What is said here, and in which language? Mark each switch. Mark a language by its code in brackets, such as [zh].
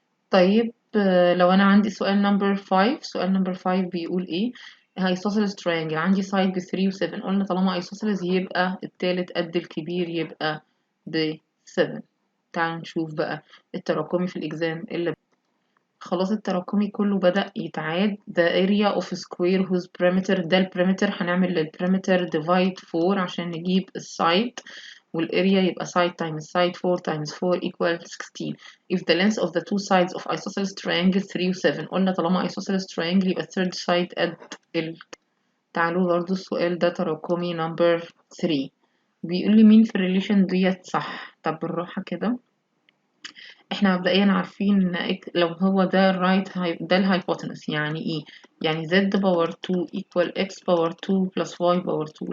[ar] طيب لو أنا عندي سؤال number 5، سؤال number 5 بيقول إيه؟ isosceles triangle عندي side ب 3 و 7. قلنا طالما isosceles يبقى التالت قد الكبير يبقى ب 7. تعالوا نشوف بقى التراكمي في الإكزام اللي خلاص التراكمي كله بدأ يتعاد. [en] the area of square whose perimeter، [ar] ده البريمتر، هنعمل للبريمتر [en] divide 4 [ar] عشان نجيب السايد، والاريا يبقى [en] side times side 4 times 4 equal 16 if the length of the two sides of isosceles triangle 3 و 7. [ar] قلنا طالما [en] isosceles triangle [ar] يبقى third side قد تعالوا برضو السؤال ده تراكمي number 3 بيقول لي مين في الريليشن ديت صح. طب بالراحة كده، احنا مبدئيا عارفين ان لو هو ده ده الهايبوتنس يعني ايه؟ يعني z باور 2 equal x باور 2 plus y باور 2.